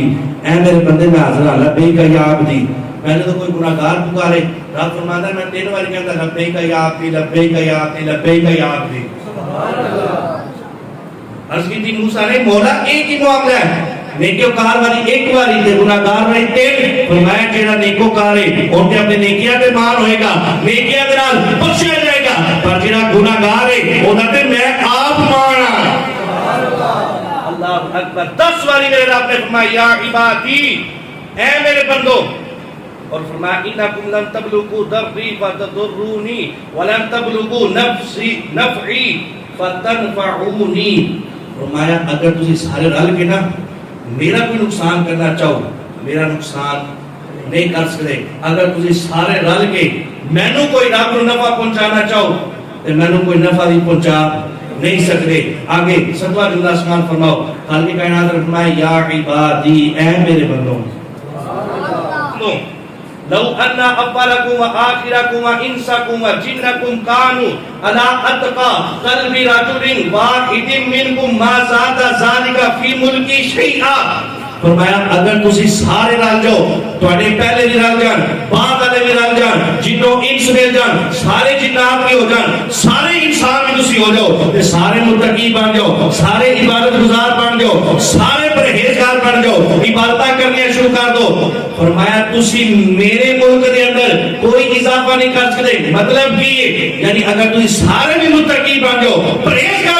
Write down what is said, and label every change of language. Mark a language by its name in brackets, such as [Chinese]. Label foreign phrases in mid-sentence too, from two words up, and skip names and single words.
[Urdu] اے میرے بندے میں حاضر ہوں [Arabic] لبیک یا عبدی [Urdu] پہلے تو کوئی گناہگار پکارے رب فرماتا ہے میں 3 بار کہتا [Arabic] لبیک یا عبدی لبیک یا عبدی لبیک یا عبدی سبحان اللہ [Urdu] عرض کی تھی موسیٰ نے مولا ایک ہی معاملہ ہے [Punjabi] نیکوکار والی ایک باری تے گناہگار والی 3 فرمایا جڑا نیکوکار ہے ان کے اپنے نیکیاں تے مان ہوئے گا نیکیاں دے نال بخشیا جائے گا پر جڑا گناہگار ہے اودا تے میں آپ مانا [Arabic] اللہ اکبر [Urdu] 10 باری میرے رب نے فرمایا [Arabic] یا عبادی [Urdu] اے میرے بندو اور فرمایا [Arabic] انکم لن تبلغوا ضرری فتضرونی ولن تبلغوا نفعی فتنفعونی [Punjabi] فرمایا اگر تسی سارے رل کے نا میرا کوئی نقصان کرنا چاہو میرا نقصان نہیں کر سکتے اگر تسی سارے رل کے مینوں کوئی رب نو نفع پہنچانا چاہو تے مینوں کوئی نفع نہیں پہنچا نہیں سکتے آگے 7واں جملہ سمان فرماؤ خالق کائنات نے فرمایا [Arabic] یا عبادی [Punjabi] اے میرے بندوں [Arabic] لو ان اولکم وآخرکم وانسکم وجنکم کانوا علی اتقى قلب رجل واحد منکم ما زاد ذلک فی ملکی شیئا [Punjabi] فرمایا اگر تسی سارے رل جاؤ تواڈے پہلے بھی رل جان بعد والے بھی رل جان جنوں انس مل جان سارے جنات بھی ہو جان سارے انسان بھی تسی ہو جاؤ تے سارے متقی بن جاؤ سارے عبادت گزار بن جاؤ سارے پرہیزگار بن جاؤ عبادتاں کرنی شروع کر دو فرمایا تسی میرے ملک دے اندر کوئی اضافہ نہیں کر سکتے مطلب کی یعنی اگر تسی سارے بھی متقی بن جاؤ پرہیزگار